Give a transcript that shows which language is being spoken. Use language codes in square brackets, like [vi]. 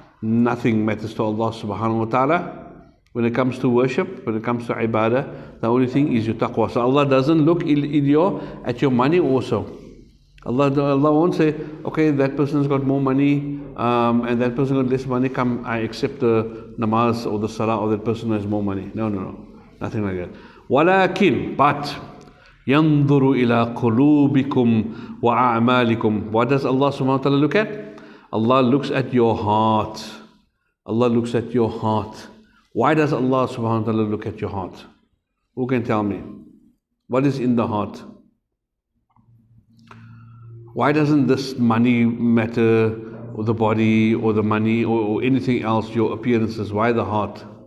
[en] Nothing matters to Allah subhanahu wa ta'ala. When it comes to worship, when it comes to ibadah, the only thing is your taqwa. So Allah doesn't look at your money also. Allah won't say, okay, that person's got more money and that person got less money, come, I accept the namaz or the salah of that person who has more money. No. Nothing like that. [ar] Walakin, but ينظر إلى قلوبكم وأعمالكم. [en] What does Allah subhanahu wa ta'ala look at? Allah looks at your heart. Allah looks at your heart. Why does Allah subhanahu wa ta'ala look at your heart? Who can tell me? What is in the heart? Why doesn't this money matter, or the body, or the money, or anything else, your appearances? Why the heart?